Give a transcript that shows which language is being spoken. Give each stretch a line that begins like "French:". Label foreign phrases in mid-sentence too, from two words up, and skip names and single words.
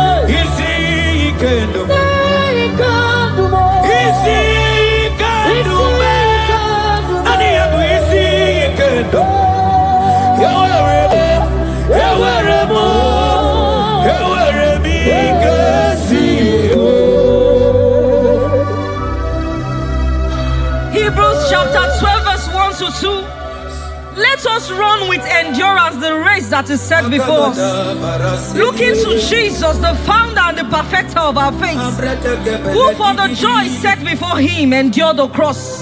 Igbo: Isi ike ndụ. Isi ike ndụ. Ani ya bụ isi ike ndụ. Ewere m ike si o.
English: Hebrews chapter 12 verse 1 to 2. Let Let us run with endurance the race that is set before us. Looking to Jesus, the founder and the perfecter of our faith, who for the joy set before him endured the cross.